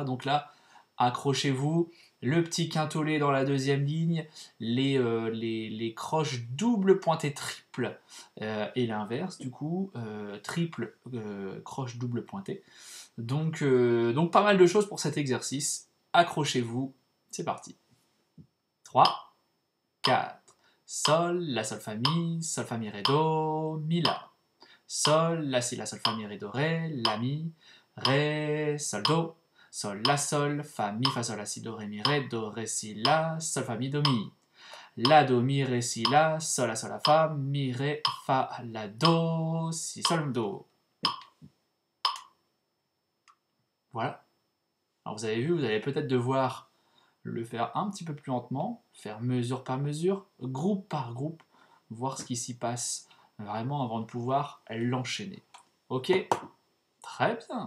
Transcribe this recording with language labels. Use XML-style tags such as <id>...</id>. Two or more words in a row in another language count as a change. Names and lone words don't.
<fr>Donc là, accrochez-vous, le petit quintolé dans la deuxième ligne, les croches double pointée triple, et l'inverse du coup, triple croche double pointée. Donc pas mal de choses pour cet exercice. Accrochez-vous, c'est parti. 3, 4, Sol, La, Sol, Fa, Mi, Ré, Do, Mi, La. Sol, La, Si, La, Sol, Fa, Mi, Ré, Do, Ré, La, Mi, Ré, Sol, Do. Sol, La, Sol, Fa, Mi, Fa, Sol, La, Si, Do, Ré, Si, La, Sol, Fa, Mi, Do, Mi. La, Do, Mi, Ré, Si, La, Sol, La, Fa, Mi, Ré, Fa, La, Do, Si, Sol, Do. Voilà. Alors vous avez vu, vous allez peut-être devoir le faire un petit peu plus lentement, faire mesure par mesure, groupe par groupe, voir ce qui s'y passe vraiment avant de pouvoir l'enchaîner. Ok? Très bien.</fr>